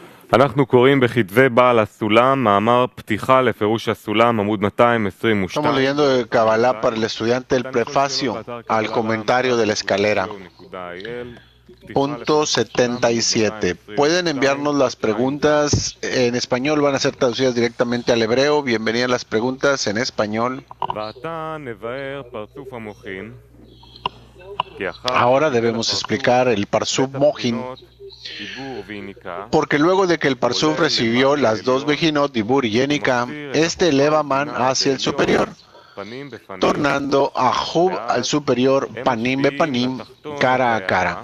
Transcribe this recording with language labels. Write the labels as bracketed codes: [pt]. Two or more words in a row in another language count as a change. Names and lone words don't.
[he] אנחנו קוראים בכתבי בעל הסולם, מאמר פתיחה לפירוש הסולם, עמוד 222. [es] Estamos leyendo de Kabbalah para el estudiante el prefacio al comentario de la escalera. Punto 77. Pueden enviarnos las preguntas en español, van a ser traducidas directamente al hebreo. Bienvenidas las preguntas en español. Ahora debemos explicar el [he] פרצוף מוחין, [es] porque luego de que el Parsuf recibió las dos Bejinot, Dibur y Yenika, este eleva Man hacia el superior, tornando a Hub al superior [he] פנים בפנים, [es] cara a cara.